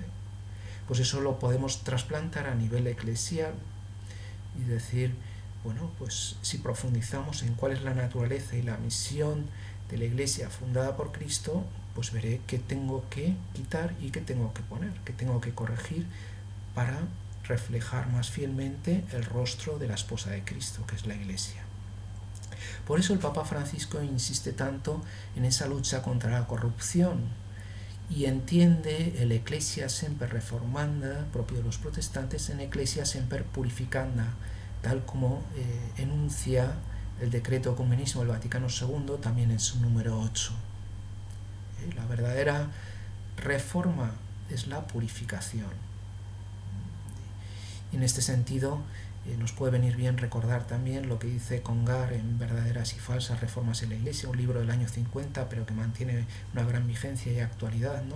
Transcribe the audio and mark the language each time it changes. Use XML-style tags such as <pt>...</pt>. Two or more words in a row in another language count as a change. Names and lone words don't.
<es>Pues eso lo podemos trasplantar a nivel eclesial y decir, bueno, pues si profundizamos en cuál es la naturaleza y la misión de la Iglesia fundada por Cristo, pues veré qué tengo que quitar y qué tengo que poner, qué tengo que corregir para reflejar más fielmente el rostro de la esposa de Cristo, que es la Iglesia. Por eso el Papa Francisco insiste tanto en esa lucha contra la corrupción y entiende el</es> <la>Ecclesia semper reformanda,</la> <es>propio de los protestantes, en</es> <la>Ecclesia semper purificanda,</la> <es>tal como enuncia el decreto ecumenismo del Vaticano II, también en su número 8. La verdadera reforma es la purificación. Y en este sentido, nos puede venir bien recordar también lo que dice Congar en Verdaderas y Falsas Reformas en la Iglesia, un libro del año 50, pero que mantiene una gran vigencia y actualidad, ¿no?</es>